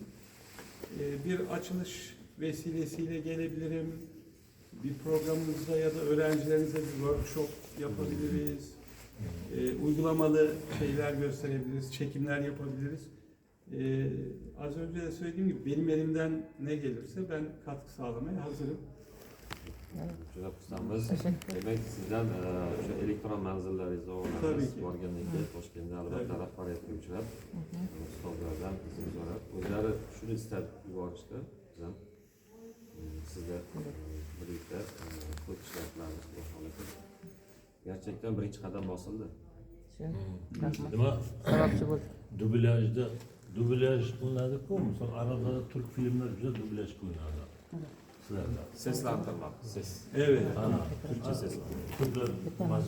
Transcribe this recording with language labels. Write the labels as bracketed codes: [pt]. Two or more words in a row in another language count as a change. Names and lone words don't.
[tr] Bir açılış vesilesiyle gelebilirim. Bir programımızda ya da öğrencilerinize bir workshop yapabiliriz. Uygulamalı şeyler gösterebiliriz, çekimler yapabiliriz. Az önce de söylediğim gibi benim elimden ne gelirse ben katkı sağlamaya hazırım. [uz] Juda xursandmiz. Demak, sizdan o'sha elektron manzillaringizni [tr] Tabii [uz] o'rnatib ki. borgandan keyin Toshkentda albatta rahbariyatga uchrab, ustozlardan izn so'rab, o'zlari shuni istab yuborishdi. Biz ham sizga birlikda ko'p ishlar qilamiz bu holatda. Gerçekten birinchi qadam bosildi. Nima Sababchi bo'ldi. dublyaj qilinadi-ku, misol arabda turk filmlar juda dublyaj qilinadi. Sizlarda. Seslantirmoq, [tr] ses. Evet. [uz] Ana, Türkçe seslantirmoq. turklar